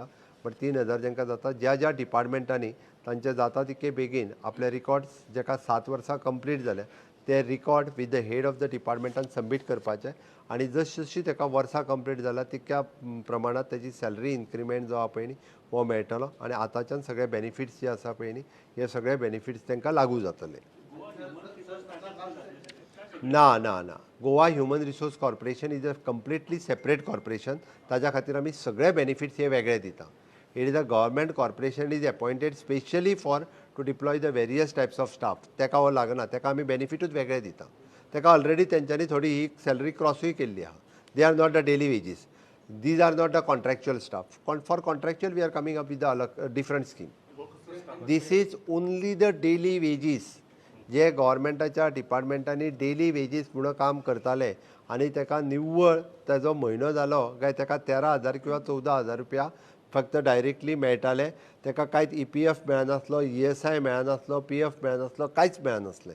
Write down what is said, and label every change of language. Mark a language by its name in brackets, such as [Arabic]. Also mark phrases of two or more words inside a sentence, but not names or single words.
[Konkani] बट 3,000 जांकां जाता ज्या ज्या डिपार्टमेंटांनी तांचे जाता तितके बेगीन आपले रिकॉर्ड्स जाका 7 वर्सां कंप्लीट जाल्या ते रिकॉर्ड [English] with the head of the departmentan [Konkani] सबमीट करपाचे आनी जशी जशी ताका वर्सां कंप्लीट जाल्या तितक्या प्रमाणात ताची [English] salary increment [Konkani] जो आहा पळय न्ही हो मेळटलो आनी आतांच्यान सगळे बेनिफिट्स जे आसा पळय न्ही हे सगळे बेनिफिट्स तांकां लागू जातले. [English] ना Goa human resource corporation is a completely separate corporation. [Konkani] ताज्या खातीर आमी सगळे बेनिफिट्स हे वेगळे दिता. [English] it is a government corporation is appointed specially for to deploy the various types of staff. [Konkani] तेका हो लागना, तेका आमी बेनिफिटूच वेगळे दिता. तेका ऑलरेडी तेंच्यांनी थोडी ही सॅलरी क्रॉसूय केल्ली आहा. [English] they are not the daily wages. these are not the contractual staff. for contractual we are coming up with the different scheme. this is only the daily wages [Konkani] जे गव्हर्मेंटाच्या डिपार्टमेंटांनी [English] daily wages [Konkani] म्हणून काम करताले आनी तेका निव्वळ ताजो म्हयनो जालो काय तेका 13,000 किंवा 14,000 रुपया फक्त डायरेक्टली मेळटाले. तेका कांयच EPF मेळनासलो, ESI मेळनासलो, PF मेळनासलो, कांयच मेळनासलें.